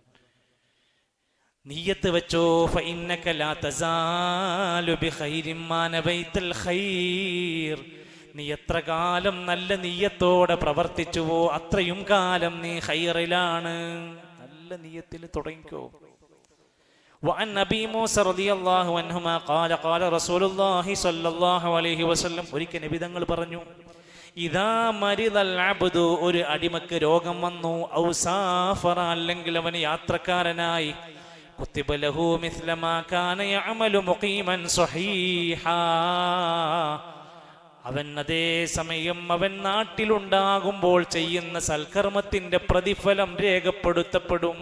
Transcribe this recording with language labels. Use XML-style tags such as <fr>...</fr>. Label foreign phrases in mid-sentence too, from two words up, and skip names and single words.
<ml>നിയ്യത്ത് വെച്ചോ,</ml> <ar>فإنك لا تزال بخير ما نويت الخير.</ar> <ml>നീ എത്ര കാലം നല്ല നിയ്യത്തോടെ പ്രവർത്തിച്ചുവോ അത്രയും കാലം നീ ഖൈറിലാണ്. നല്ല നിയ്യത്തിൽ തുടങ്ങിക്കോ.</ml> <ar>وعن أبي موسى رضي الله عنهما قال قال رسول الله صلى الله عليه وسلم.</ar> <ml>ഒരിക്കൽ നബി തങ്ങൾ പറഞ്ഞു,</ml> <ar>إذا مرض العبد,</ar> <ml>ഒരു അടിമക്ക് രോഗം വന്നു,</ml> <ar>أو سافر,</ar> <ml>അല്ലെങ്കിൽ അവൻ യാത്രക്കാരനായി,</ml> <ar>كتب له مثل ما كان يعمل مقيما صحيحا.</ar> <ml>അവൻ അതേ സമയം അവൻ നാട്ടിലുണ്ടാകുമ്പോൾ ചെയ്യുന്ന സൽക്കർമ്മത്തിന്റെ പ്രതിഫലം രേഖപ്പെടുത്തപ്പെടും.</ml>